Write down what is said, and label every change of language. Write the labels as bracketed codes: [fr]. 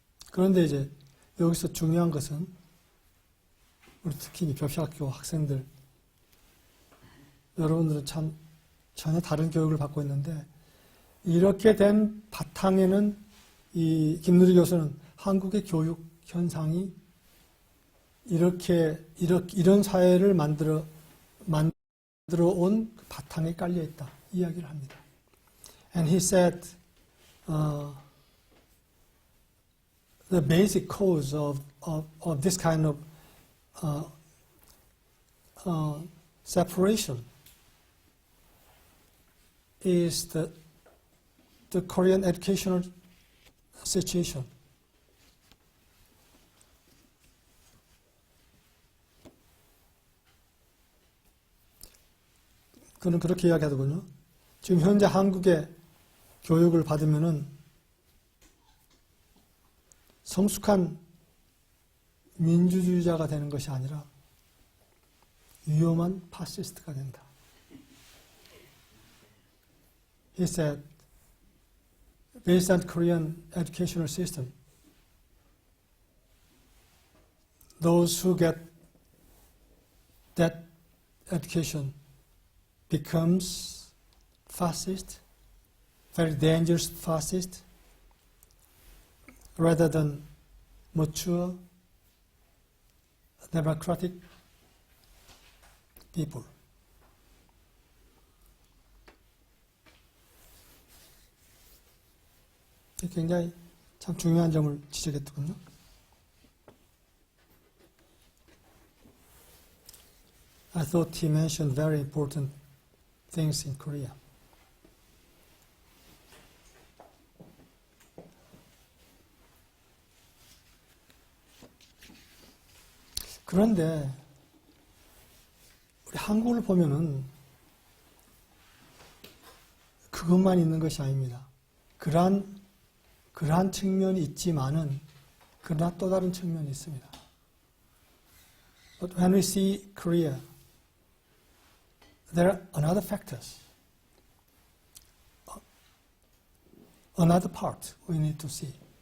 [ko] 그런데 이제 여기서 중요한 것은 우리 특히 교시학교 학생들, 여러분들은 참 전혀 다른 교육을 받고 있는데, 이렇게 된 바탕에는 이 김누리 교수는 한국의 교육 현상이 이런 사회를 만들어 온 바탕에 깔려 있다, 이야기를 합니다. [en] And he said, the basic cause of this kind of separation is the Korean educational situation. [ko] 그는 그렇게 이야기하더군요. 지금 현재 한국의 교육을 받으면은 성숙한 민주주의자가 되는 것이 아니라 위험한 파시스트가 된다. [en] He said, based on Korean educational system, those who get that education becomes fascist, very dangerous fascist, rather than mature, democratic people. [ko] 굉장히 참 중요한 점을 지적했더군요. [en] I thought he mentioned very important things in Korea. [ko] 그런데 우리 한국을 보면은 그것만 있는 것이 아닙니다. 그러한 측면이 있지만은 그러나 또 다른 측면이 있습니다. [en] But when we see Korea, there are another factors, another part we need to see.